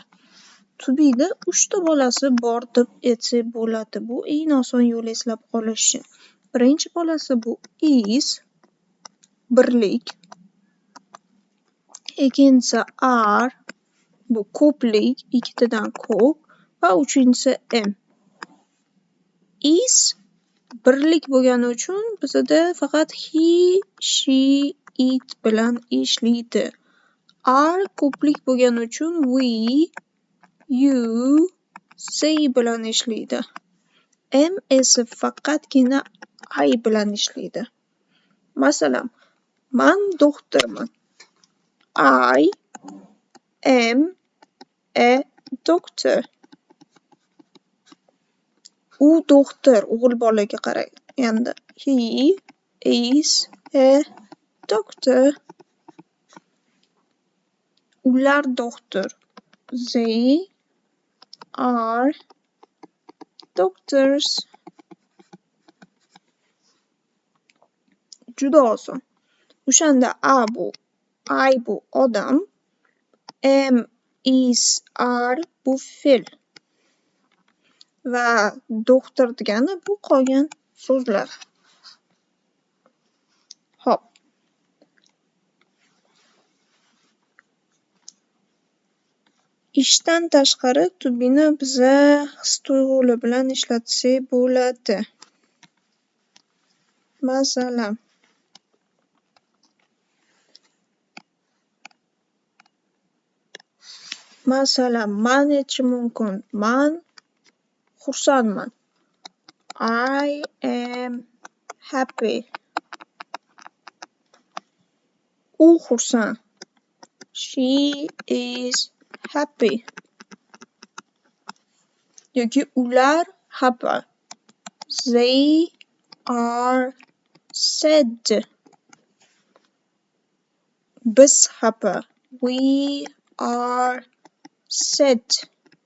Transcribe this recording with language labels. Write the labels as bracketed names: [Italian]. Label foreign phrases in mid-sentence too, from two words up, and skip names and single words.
[Uzbek] To be'da 3 ta bolasi bor deb aytsak bo'ladi. Bu eng oson yo'l eslab qolish uchun. Birinchi bolasi bu is, birlik. Ikkinchisi are, bu ko'plik, ikkitadan ko'p va uchinchisi am. Is birlik bo'lgani uchun bizda faqat [English] he, she, it [Uzbek] bilan ishlaydi. Are ko'plik bo'lgani uchun [English] we, you, they [Uzbek] bilan ishlaydi. Am esa faqatgina I bilan ishlaydi. Masalan, man doktorman. [English] I am a doctor. [Uzbek] U doktor, o'g'il bolaga qarang. [English] Endi he is a doctor. [Uzbek] Ular doktor. [English] They are doctors. [Uzbek] Juda oson. O'shanda I bu odam, [English] am, is, are [Uzbek] bu fe'l. Va doktor degani bu qolgan so'zlar. Hop. Ishdan tashqari to be'ni biza his tuyg'ular bilan ishlatsak bo'ladi. Masalan, man aytishim mumkin. Man xursandman. [English] I am happy. [Uzbek] U xursand. [English] She is happy. [Uzbek] Yoki ular happy. [English] They are sad. [Uzbek] Biz happy. [English] We are sad.